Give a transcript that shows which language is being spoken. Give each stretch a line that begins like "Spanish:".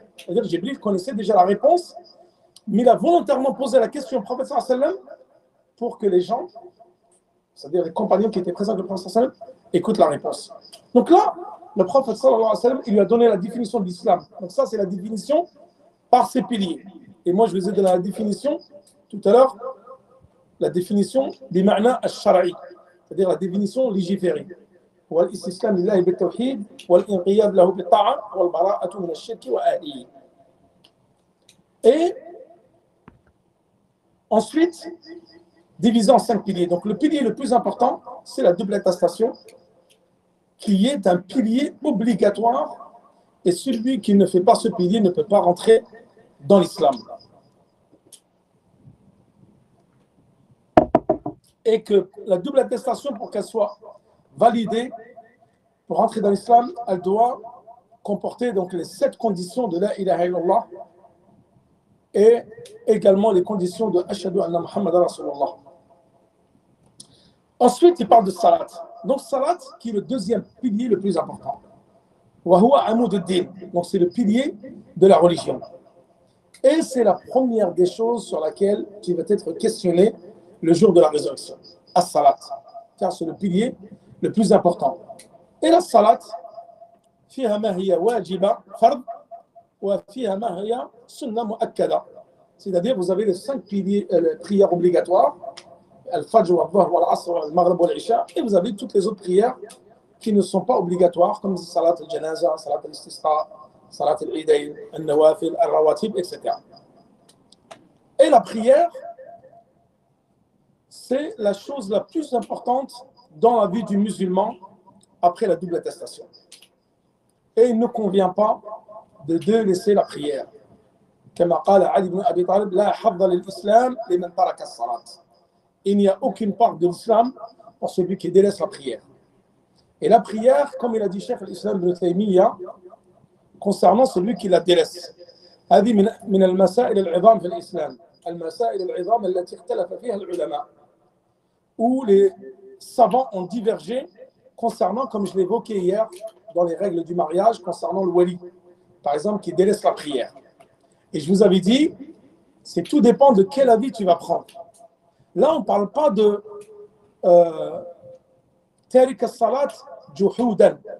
French: C'est-à-dire que Jibril connaissait déjà la réponse, mais il a volontairement posé la question au prophète sallallahu alayhi wa sallam pour que les gens, c'est-à-dire les compagnons qui étaient présents avec le prophète sallallahu alayhi wa sallam, écoutent la réponse. Donc là, le prophète sallallahu alayhi wa sallam, il lui a donné la définition de l'islam. Donc ça, c'est la définition par ses piliers. Et moi, je vous ai donné la définition tout à l'heure, la définition des ma'na al-shara'i, c'est-à-dire la définition légiférée.
Arabic: والاستسلام لله بالتوحيد والانقياد له بالطاعة والبراءة من الشرك وأهله.
French: Et ensuite, divisé en 5 piliers. Donc le pilier le plus important, c'est la double attestation, qui est un pilier obligatoire, et celui qui ne fait pas ce pilier ne peut pas rentrer dans l'islam. Et que la double attestation, pour qu'elle soit validée, pour entrer dans l'islam, elle doit comporter donc les 7 conditions de la ilaha illallah et également les conditions de Ashhadu anna Muhammad Rasulullah. Ensuite, il parle de salat. Donc salat, qui est le deuxième pilier le plus important.
Arabic: Wa huwa amud ad-din.
French: Donc c'est le pilier de la religion. Et c'est la première des choses sur laquelle tu vas être questionné le jour de la résurrection. As-salat. Car c'est le pilier le plus important. Et la salat,
Arabic: فيها ما هي واجبة فرض وفيها ما هي سنة مؤكدة.
French: C'est-à-dire, vous avez les 5 piliers, prières obligatoires, al-fajr, al-dhuhr, al-asr, al-maghrib, al-isha, et vous avez toutes les autres prières qui ne sont pas obligatoires, comme salat al-janaza, salat al-istisqa, salat al-idayn, al-nawafil, al-rawatib, etc. Et la prière, c'est la chose la plus importante dans la vie du musulman après la double attestation. Et il ne convient pas de délaisser la prière.
Arabic: كما قال علي بن أبي طالب لا حظ للإسلام لمن ترك الصلاة.
French: Il n'y a aucune part de l'islam pour celui qui délaisse la prière. Et la prière, comme il a dit Cheikh l'Islam ibn Taymiyyah, concernant celui qui la délaisse.
Arabic: هذه من المسائل العظام في الإسلام. المسائل العظام التي اختلف فيها العلماء.
French: Où les savants ont divergé concernant, comme je l'évoquais hier, dans les règles du mariage, concernant le wali, par exemple, qui délaisse la prière. Et je vous avais dit, c'est tout dépend de quel avis tu vas prendre. Là, on ne parle pas de Tariq as-salat juhoudan.